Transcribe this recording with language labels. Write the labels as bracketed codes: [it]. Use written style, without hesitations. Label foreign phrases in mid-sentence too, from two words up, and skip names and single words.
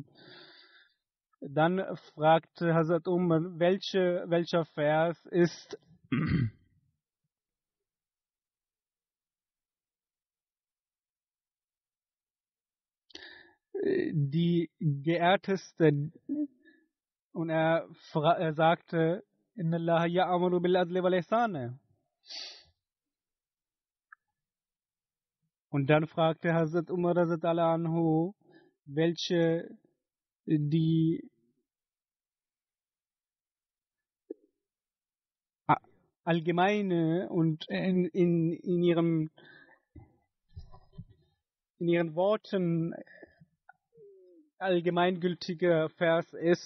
[de] Dann fragte Hazrat Umar, welcher Vers ist die geehrteste? Und er sagte, [ar] إن الله يأمر بالعدل والإحسان. [de] Und dann fragte Hazrat Umar [ar] رضي الله عنه, [de] welche die allgemeine und in ihren Worten allgemeingültiger Vers ist.